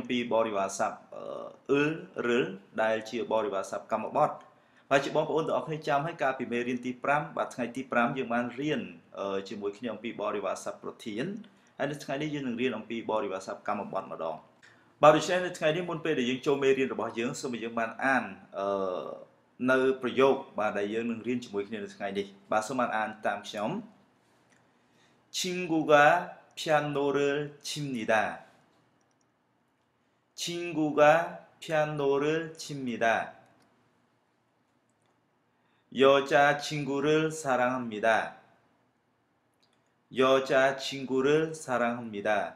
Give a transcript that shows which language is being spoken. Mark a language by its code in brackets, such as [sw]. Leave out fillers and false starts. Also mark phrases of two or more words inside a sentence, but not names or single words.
[km] ពីបរិវារស័ព្ទឬដែលជាបរិវារស័ព្ទកម្មបត្តិបាទជាបងប្អូនទាំងអស់គ្នាចាំឲ្យកាលពីមេរៀនទី5បាទថ្ងៃទី5យើងបានរៀនជាមួយគ្នាអំពីបរិវារស័ព្ទប្រធានហើយនៅថ្ងៃនេះយើងនឹងរៀនអំពីបរិវារស័ព្ទកម្មបត្តិម្ដងបាទដូច្នេះនៅថ្ងៃនេះមុនពេលដែលយើងចូលមេរៀនរបស់យើងសូមឲ្យយើងបានអាននៅប្រយោគបាទដែលយើងនឹងរៀនជាមួយគ្នានៅថ្ងៃនេះបាទសូមអានតាមខ្ញុំ [ko] 친구가 피아노를 칩니다. 친구가 피아노를 칩니다. 여자친구를 사랑합니다. 여자친구를 사랑합니다.